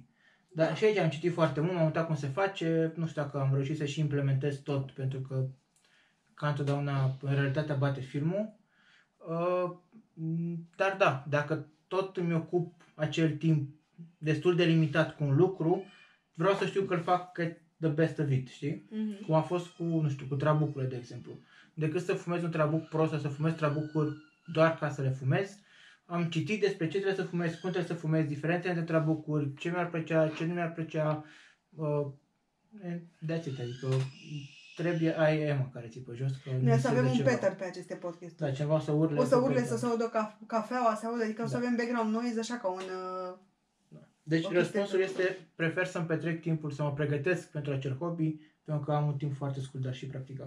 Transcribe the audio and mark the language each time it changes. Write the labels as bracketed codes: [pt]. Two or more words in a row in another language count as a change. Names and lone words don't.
[ro] Dar și aici am citit foarte mult, m-am uitat cum se face, nu știu dacă am reușit să și implementez tot, pentru că ca întotdeauna în realitatea bate filmul. Dar da, dacă tot îmi ocup acel timp destul de limitat cu un lucru, vreau să știu că îl fac [en] the best of it, [ro] știi? Mm-hmm. Cum a fost cu, nu știu, cu trabucurile, de exemplu. Decât să fumez un trabuc prost sau să fumez trabucuri doar ca să le fumez, am citit despre ce trebuie să fumez, cum trebuie să fumez, diferențe între trabucuri, ce mi-ar plăcea, ce nu mi-ar plăcea. [en] That's it, [ro] adică trebuie ai Emma care ți pe jos. Noi să avem un Peter pe aceste podcasturi. Da, ceva să urle. O să urle, să se audă cafeaua, să audă, adică o să avem [en] background noise [ro] așa ca un... Deci răspunsul este, prefer să-mi petrec timpul, să mă pregătesc pentru acel hobby, pentru că am un timp foarte scurt, dar și practicat.